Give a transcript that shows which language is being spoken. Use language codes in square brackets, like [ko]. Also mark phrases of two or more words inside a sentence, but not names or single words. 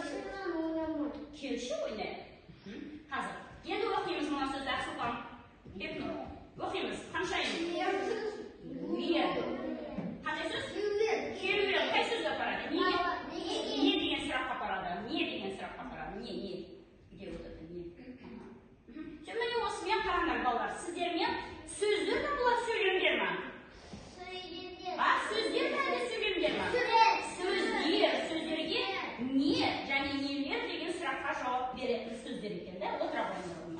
[kk] Келші ойнайды. Қазір. Енді оқимыз мына сөзді Ақсұлпан. Бекнұр. Оқимыз. Қаншайым? Қандай сөз? Керуен. Қай сөзге апарады? Не деген сұраққа апарады? Не деген сұраққа апарады? [ru] Не? Где вот это не? [kk] Міне осымен қараңдар балалар. Сіздермен сөздер ме бұлар сөйлемдер ме? Сөздер ме әлде сөйлемдер ме? Сөздерге не және нелер деген сұраққа жауап беретін сөздер екен. Отыра қойыңдар.